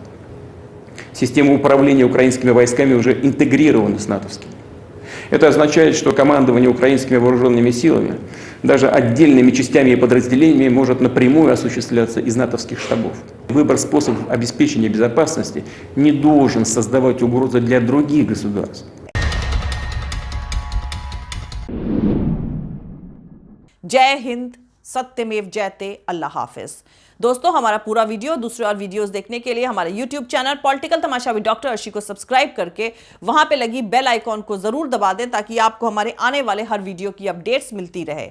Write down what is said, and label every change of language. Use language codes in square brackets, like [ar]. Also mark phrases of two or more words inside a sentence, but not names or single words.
[ru] Система управления украинскими войсками уже интегрирована с натовскими. Это означает, что командование украинскими вооруженными силами даже отдельными частями и подразделениями может напрямую осуществляться из натовских штабов. Выбор способов обеспечения безопасности не должен создавать угрозы для других государств. [hi] जय हिंद, [sa] सत्यमेव जयते, [hi] अल्लाह हाफिज। दोस्तों, हमारा पूरा वीडियो, दूसरे और वीडियोस देखने के लिए हमारे YouTube चैनल पॉलिटिकल तमाशा विद डॉक्टर अर्शी को सब्सक्राइब करके वहां पे लगी [en] bell icon [hi] को जरूर दबा दें ताकि आपको हमारे आने वाले हर वीडियो की अपडेट्स मिलती रहे।